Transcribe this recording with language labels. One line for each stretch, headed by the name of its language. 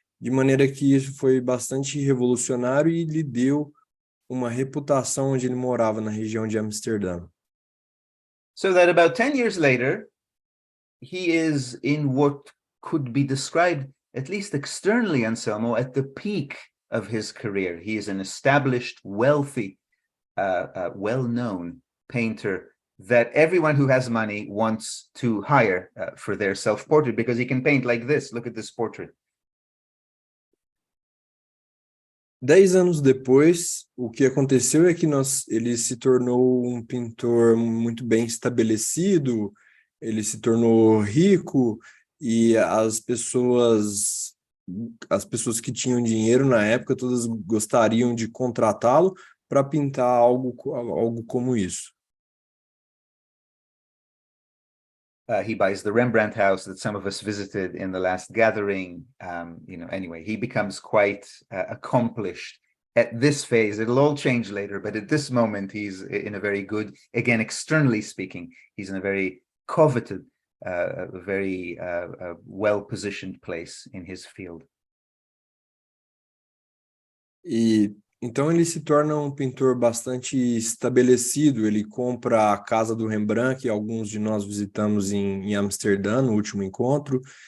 Portuguese: de maneira que isso foi bastante revolucionário e lhe deu uma reputação onde ele morava, na região de Amsterdã.
English: So that about 10 years later, he is in what could be described, at least externally, Anselmo, at the peak of his career. He is an established, wealthy, well-known painter that everyone who has money wants to hire for their self-portrait, because he can paint like this. Look at this portrait.
Portuguese: 10 anos depois, o que aconteceu é que ele se tornou um pintor muito bem estabelecido, ele se tornou rico, e as pessoas que tinham dinheiro na época, todas gostariam de contratá-lo para pintar algo como isso.
English: He buys the Rembrandt house that some of us visited in the last gathering. Anyway, he becomes quite accomplished at this phase. It'll all change later, but at this moment, he's in a very good, again, externally speaking, he's in a very coveted, very well-positioned place in his field.
Portuguese: E então ele se torna um pintor bastante estabelecido. Ele compra a casa do Rembrandt, que alguns de nós visitamos em Amsterdã, no último encontro.